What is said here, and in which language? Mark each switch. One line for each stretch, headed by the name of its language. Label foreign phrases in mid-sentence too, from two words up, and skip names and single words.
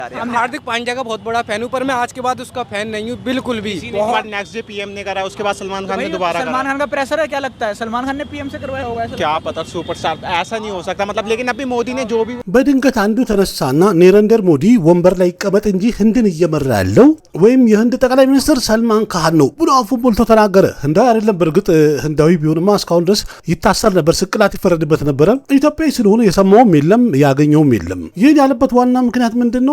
Hindi: हम हार्दिक पांड्या का बहुत बड़ा फैन हूं, पर मैं आज के बाद उसका फैन नहीं हूं बिल्कुल भी। नेक्स्ट डे पीएम ने करा, उसके बाद सलमान खान ने दोबारा करा। सलमान खान का प्रेशर है, क्या लगता है सलमान खान ने पीएम से करवाया होगा? क्या पता, सुपरस्टार ऐसा नहीं हो सकता मतलब। लेकिन अभी मोदी ने जो भी
Amharic: በድንገት አንዱ ተነሳና ኔረንደር ሞዲ ወንበር ላይ ይቀመጥ እንጂ ህንድን እየመራ ያለው ወይም የህንድ ጠቅላይ ሚኒስትር ሰልማን ካህን ነው ብሎ አፉን ሞልቶ ተናገረ። ህንዳዊ አይደለም። በእርግጥ ህንዳዊ ቢሆንማ እስካሁን ድረስ ይታሰር ነበር፣ ስቅላት ይፈረድበት ነበረ። ኢትዮጵያዊ ስለሆነ የሰማውም የለም ያገኘውም የለም። ይህን ያለበት ዋና ምክንያት ምንድነው?